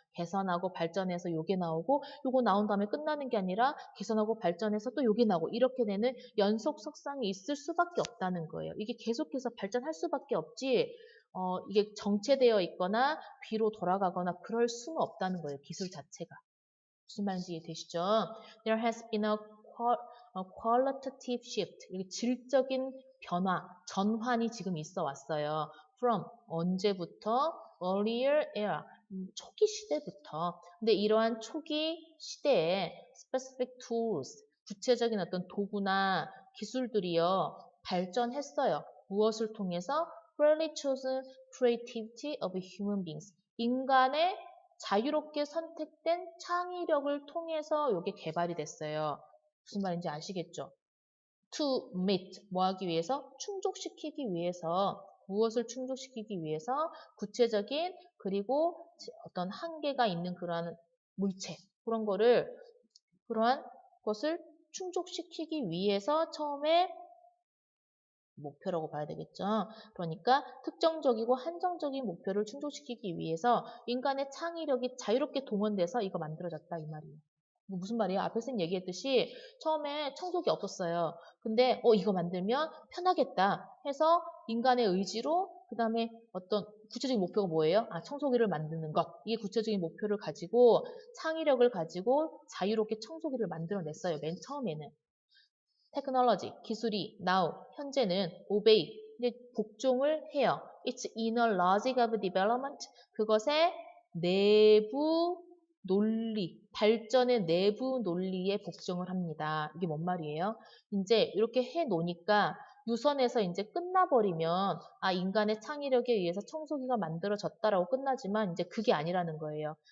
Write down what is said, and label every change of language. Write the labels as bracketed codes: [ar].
[ko] 개선하고 발전해서 요게 나오고 요거 나온 다음에 끝나는 게 아니라 개선하고 발전해서 또 요게 나오고 이렇게 되는 연속 석상이 있을 수밖에 없다는 거예요. 이게 계속해서 발전할 수밖에 없지 이게 정체되어 있거나 뒤로 돌아가거나 그럴 수는 없다는 거예요. 기술 자체가. 무슨 말인지 이해되시죠? [en] There has been a qualitative shift. [ko] 이게 질적인 변화, 전환이 지금 있어 왔어요. [en] From [ko] 언제부터? [en] Earlier era. [ko] 초기 시대부터. 근데 이러한 초기 시대에 [en] specific tools, [ko] 구체적인 어떤 도구나 기술들이요, 발전했어요. 무엇을 통해서? [en] Freely chosen creativity of human beings. [ko] 인간의 자유롭게 선택된 창의력을 통해서 이게 개발이 됐어요. 무슨 말인지 아시겠죠? [en] To meet, [ko] 뭐 하기 위해서? 충족시키기 위해서. 무엇을 충족시키기 위해서? 구체적인 그리고 어떤 한계가 있는 그러한 물체, 그러한 것을 충족시키기 위해서 처음에 목표라고 봐야 되겠죠. 그러니까 특정적이고 한정적인 목표를 충족시키기 위해서 인간의 창의력이 자유롭게 동원돼서 이거 만들어졌다 이 말이에요. 무슨 말이에요? 앞에 선 얘기했듯이 처음에 청소기 없었어요. 근데 이거 만들면 편하겠다 해서 인간의 의지로 그 다음에 어떤 구체적인 목표가 뭐예요? 청소기를 만드는 것. 이게 구체적인 목표를 가지고 창의력을 가지고 자유롭게 청소기를 만들어냈어요. 맨 처음에는. 테크놀로지, 기술이 [en] now, [ko] 현재는 [en] obey, [ko] 이제 복종을 해요. [en] It's inner logic of development. [ko] 그것의 내부 논리, 발전의 내부 논리에 복종을 합니다. 이게 뭔 말이에요? 이제 이렇게 해 놓으니까 유선에서 이제 끝나버리면 인간의 창의력에 의해서 청소기가 만들어졌다라고 끝나지만 이제 그게 아니라는 거예요.